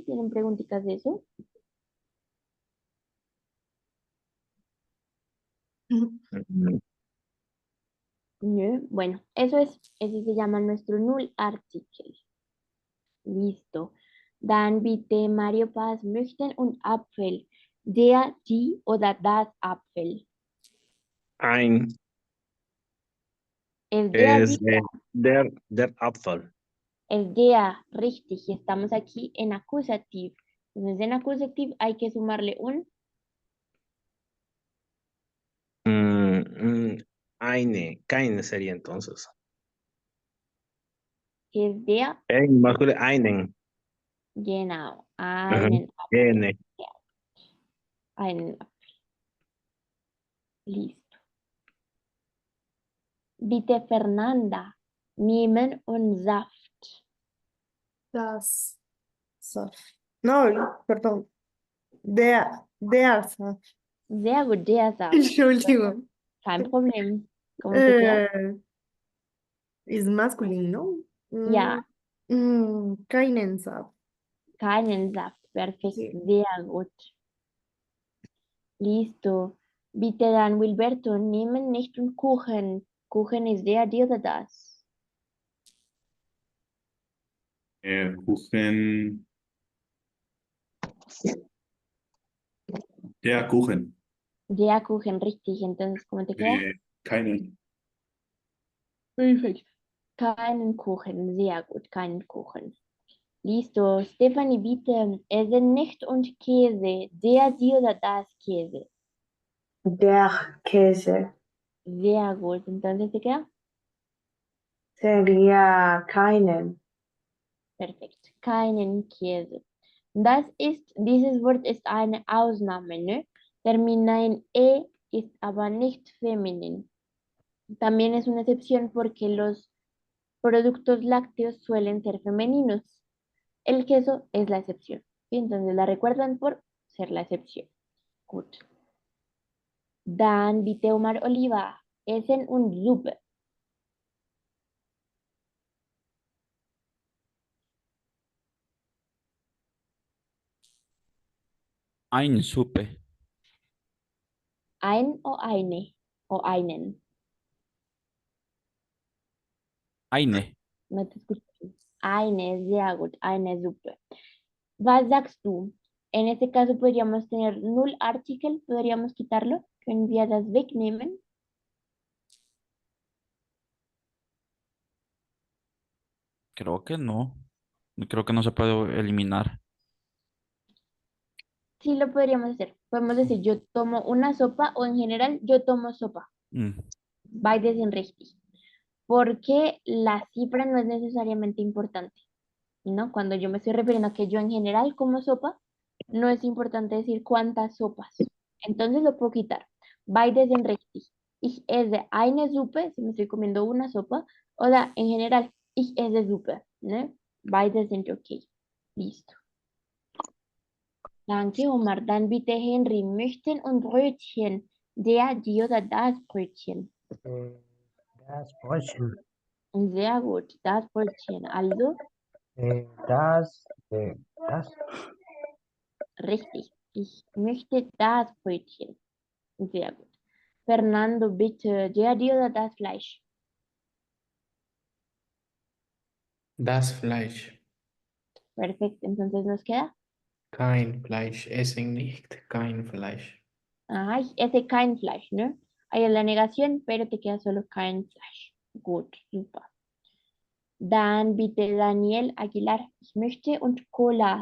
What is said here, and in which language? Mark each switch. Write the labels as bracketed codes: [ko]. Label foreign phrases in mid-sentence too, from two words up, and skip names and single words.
[es] ¿Tienen preguntitas de eso? Mm, Nö. Bueno, eso es, ese se llama nuestro [de] null Artikel. [es] Listo. [de] Dann bitte Mario Paz möchten und Apfel. Der, die oder das Apfel. Ein Es der, es die, der Apfel. es der, richtig. [es] Estamos aquí en acusativo. Entonces en acusativo hay que sumarle un, Mm, mm, keine sería entonces. que es der, En masculino, [de] einen. genau, Ujú. einen Apfel. N. Einen Apfel. Listo. Bitte Fernanda, nehmen und Saft. Das Saft. [es] No, perdón. [de] Der Saft. Sehr gut, der Saft. Entschuldigung. Kein Problem. [es] ¿Cómo te queda? [en] Is masculine, ¿no? [de] Ja. Keinen Saft. Keinen Saft. Perfekt, [es] Sí. [de] sehr gut. Listo. Bitte dann, Wilberto, nehmen nicht und Kuchen. Kuchen ist der, die oder das. Kuchen. Der Kuchen. Der Kuchen, richtig. [es] Entonces, ¿cómo te queda? [de] Keinen. Perfekt. Keinen Kuchen, sehr gut, keinen Kuchen. [es] Listo. [de] Stefanie, bitte, Essen nicht und Käse. Der, die oder das Käse. Der Käse Sehr gut. [es] Entonces, ¿te queda? sería keinen. [de] Perfekt. Keinen Käse. Dieses Wort ist eine Ausnahme, ne? [es] Termina en E, [de] ist aber nicht feminin. [es] También es una excepción porque los productos lácteos suelen ser femeninos. El queso es la excepción. ¿Sí? Entonces la recuerdan por ser la excepción. [de] Gut. Dann bitte Omar Oliva. Essen und Suppe. Eine Suppe. Ein o eine o einen. Eine. [es] No te escucho. [de] Eine, sehr gut. Eine Suppe. Was sagst du? [es] En este caso podríamos tener [en] null article, [es] podríamos quitarlo. [de] Können wir das wegnehmen? [es] Creo que no. Creo que no se puede eliminar. Sí lo podríamos hacer. Podemos decir yo tomo una sopa o en general yo tomo sopa. Mm, [de] Beides sind richtig. [es] Porque la cifra no es necesariamente importante, ¿no? Cuando yo me estoy refiriendo a que yo en general como sopa, no es importante decir cuántas sopas. Entonces lo puedo quitar. [de] Beides sind richtig. Ich esse eine Suppe, [es] si me estoy comiendo una sopa, o sea, en general, [de] ich esse Suppe, ¿no? Beides sind okay. Listo. Danke, Omar. Dann bitte Henry, möchten und Brötchen. Der, die oder das Brötchen. Das Brötchen. Sehr gut, das Brötchen. Also, Das. richtig. Ich möchte das Brötchen. Sehr gut. Fernando, bitte, der, die oder das Fleisch. Das Fleisch. [es] Perfecto, entonces nos queda [de] Kein Fleisch. Essen nicht kein Fleisch. [es] Ay, ese [de] kein Fleisch, [es] ¿no? Ahí es la negación, pero te queda solo [de] kein Fleisch. Gut, super. Dann bitte Daniel Aguilar. Ich möchte und Cola.